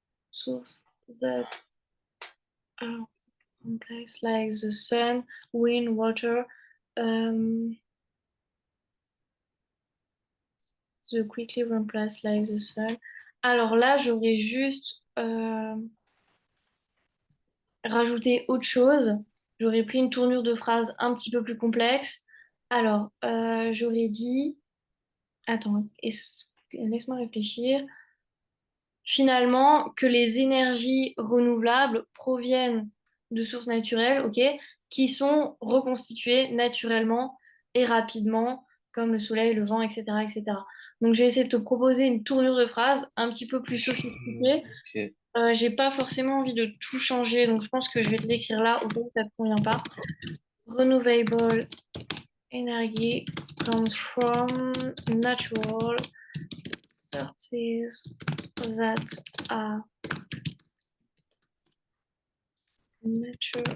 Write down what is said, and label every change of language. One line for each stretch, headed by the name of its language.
English: Source that are complex like the sun, wind, water, um, the quickly replace like the sun.
French: Alors là, j'aurais juste rajouté autre chose. J'aurais pris une tournure de phrase un petit peu plus complexe. Alors, j'aurais dit, attends, laisse-moi réfléchir. Finalement, que les énergies renouvelables proviennent de sources naturelles, ok, qui sont reconstituées naturellement et rapidement, comme le soleil, le vent, etc., etc. Donc, j'ai essayé de te proposer une tournure de phrase un petit peu plus sophistiquée. Ok. J'ai pas forcément envie de tout changer, donc je pense que je vais te l'écrire là, au cas où ça te convient pas.
English: Renewable energy comes from natural sources that are mature